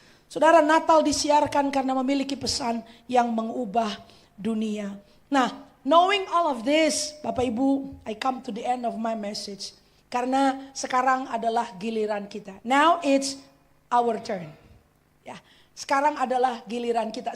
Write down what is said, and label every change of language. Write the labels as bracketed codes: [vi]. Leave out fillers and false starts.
[id] Saudara, Natal disiarkan karena memiliki pesan yang mengubah dunia. [en] Nah, knowing all of this, Bapak Ibu, I come to the end of my message. [id] Karena sekarang adalah giliran kita. [en] Now it's our turn. [id] Ya, sekarang adalah giliran kita.